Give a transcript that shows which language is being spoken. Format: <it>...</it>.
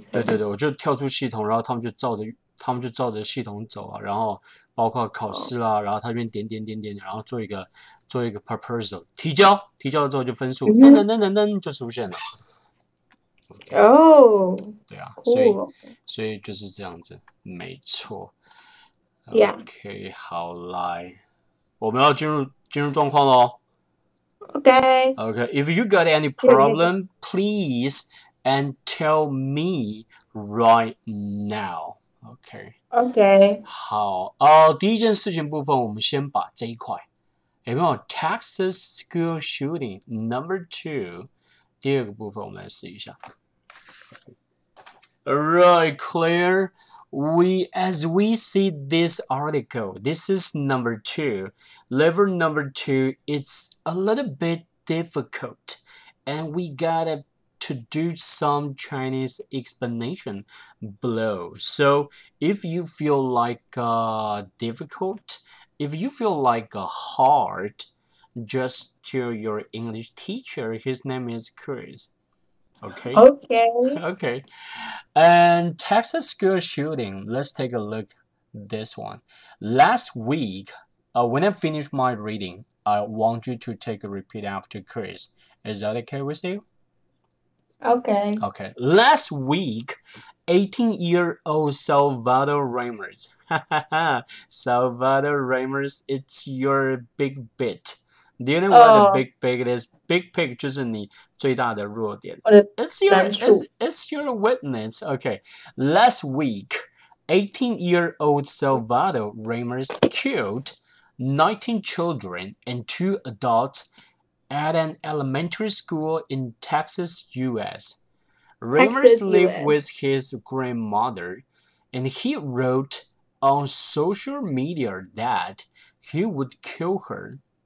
<zh>对对对，我就跳出系统，然后他们就照着系统走啊，然后包括考试啦，然后他那边点，然后做一个 proposal 提交之后就分数噔就出现了。哦，对啊，酷所以就是这样子，没错。</zh> <en>Yeah.</en> <zh>OK， 好来，我们要进入状况喽。</zh> <en>Okay. Okay, if you got any problem, please and tell me right now. OK， Okay.</en> <zh>好第一件事情部分，我们先把这一块有没有</zh> <en>Texas school shooting number 2？</en> <zh>第二个部分我们来试一下。</zh> <en>Alright, Claire. As we see this article, this is number 2. Level number 2, it's a little bit difficult, and we gotta to do some Chinese explanation below. So if you feel like difficult, if you feel like hard, just tell your English teacher. His name is Chris. Okay. Okay. And Texas school shooting. Let's take a look at this one. Last week, when I finish my reading, I want you to take a repeat after Chris. Is that okay with you? Okay. Okay. Last week, 18-year-old Salvador Ramos. Salvador Ramos, it's your big bit. Do you know what a big pig is?</en> <zh>Big pig 就是你最大的弱点。</zh> <en>It's your weakness. Okay. Last week, 18-year-old Salvador Ramos killed 19 children and 2 adults at an elementary school in Texas, U.S. Ramos lived with his grandmother, and he wrote on social media that he would kill her.</en>